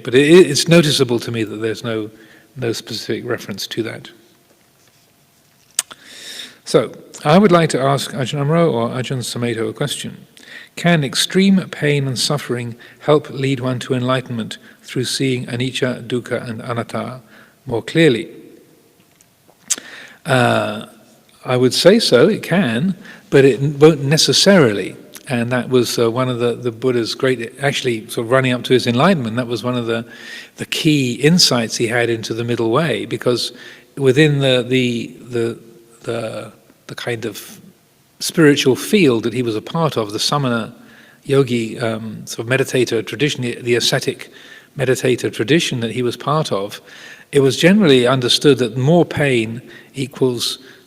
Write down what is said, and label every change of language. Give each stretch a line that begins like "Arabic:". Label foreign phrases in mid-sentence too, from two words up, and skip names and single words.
English: But it's noticeable to me that there's no specific reference to that. So, I would like to ask Ajahn Amaro or Ajahn Sumedho a question. Can extreme pain and suffering help lead one to enlightenment through seeing anicca, dukkha and anatta more clearly? I would say so, it can, but it won't necessarily. And that was one of the Buddha's great, actually sort of running up to his enlightenment, that was one of the key insights he had into the middle way, because within the kind of spiritual field that he was a part of, the samana yogi sort of meditator tradition, the ascetic meditator tradition that he was part of, it was generally understood that more pain equals